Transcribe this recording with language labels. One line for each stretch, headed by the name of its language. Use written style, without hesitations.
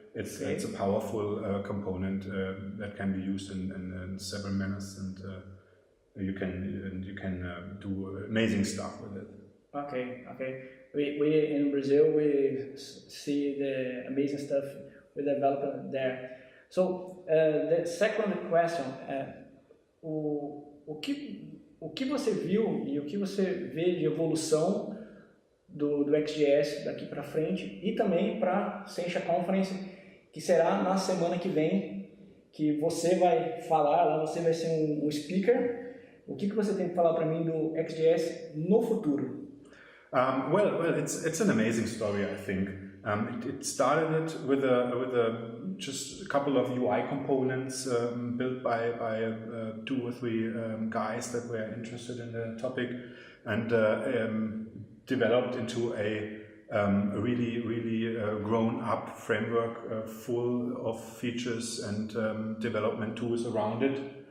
English: It's a powerful component that can be used in several manners, and you can do amazing stuff with it. Okay. We in Brazil we see the amazing stuff we develop there. So the second question,
Portuguese: o que você viu e o que você vê de evolução do XJS daqui para frente e também para a Sencha Conference, que será na semana que vem, que você vai falar lá, você vai ser um speaker. O que você tem que falar para mim do XJS no futuro?
English: Well, it's an amazing story, I think. It started with just a couple of UI components built by 2 or 3 guys that were interested in the topic, and developed into a really grown-up framework full of features and development tools around it.